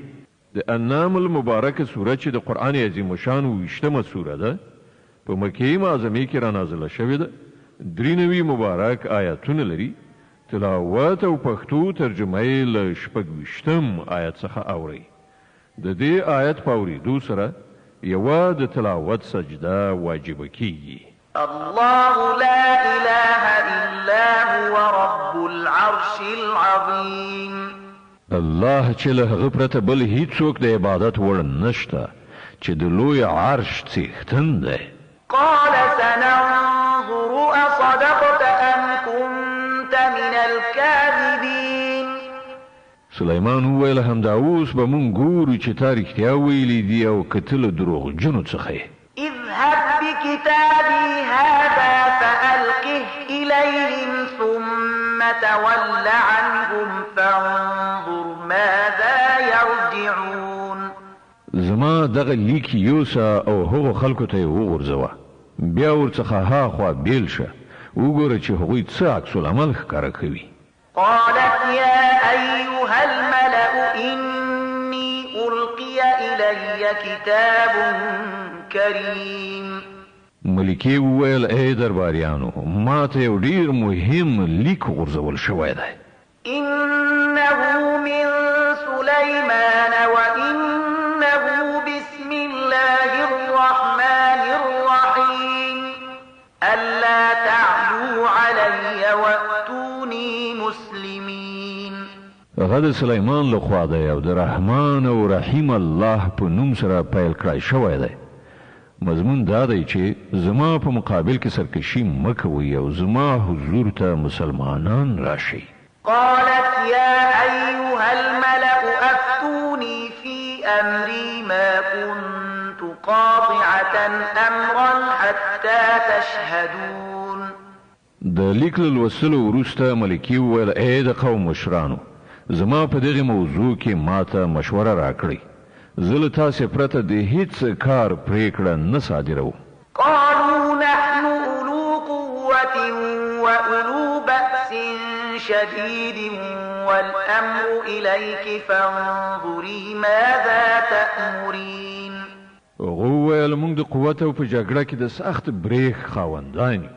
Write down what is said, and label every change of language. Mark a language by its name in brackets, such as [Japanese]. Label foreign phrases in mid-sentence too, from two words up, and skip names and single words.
[Pashto] د انعام المبارکه سوره چې د قرآن عظیم الشان 20مه سوره ده په مکې معظمې کې را نازله شوې ده. 93 مبارک آیاتونه لري. تلاوت او پښتو ترجمه یې له 26 آیت څخه اورئ. د دې آیت په اورېدو سره یوه د تلاوت سجده واجبه کیږي. [Arabic] الله لا إله إلا هو رب العرش العظيم. [Pashto] الله چې له هغه پرته بل هیڅوک د عبادت وړ نشته چې د لوی عرش څښتن دی. [Arabic] قال سننظر أصدقت أم كنت من الكاذبين. [Pashto] سلیمان وویل همدا اوس به مونږ ګورو چې تا رښتیا ویلي دي او که ته له دروغجنو څخه یې. [Arabic] اذهب بكتابي هذا فألقه إليهم ثم تول عنهم فانظر ماذا يرجعون. [Pashto] زما دغه لیک یوسه او هغو خلکو ته یې وغورځوه بیا ورڅخه هاخوا بیل شه وګوره چې هغوی څه عکس العمل ښکاره کوي. [Arabic] قالت يا أيها الملأ إني ألقي إلي كتاب كريم. [Pashto] ملکې وویل ای درباریانو ما ته یو ډېر مهم لیک غورځول شوی دی. [Arabic] إنه من سلالة سليمان وإنه بسم الله الرحمن الرحيم ألا تعلوا علي وأتوني مسلمين. [Pashto] هغه سليمان له خوا دی او د رحمان او رحیم الله په نوم سره پیل کړی شوی دی. مضمون دا دی چې زما په مقابل کې سرکشي مه کوئ او زما حضور ته مسلمانان راشئ. [Arabic] قالت يا أيها الملأ أفتوني في أمري ما كنت قاطعة أمرا حتى تشهدون. [Pashto] د لیک له لوستلو وروسته ملکې وویل ای د قوم مشرانو زما په دغه موضوع کې ماته مشوره راکړئ. زه له تاسې پرته د هیڅ کار پرېکړه نه صادروم. [Arabic] قالوا نحن أولو قوة وأولو بأس شديد والأمر إليك فانظري ماذا تأمرين. [Pashto] هغه ویل موږ د قوت او په جګړه کې د سخت بریښ خاوندان یو.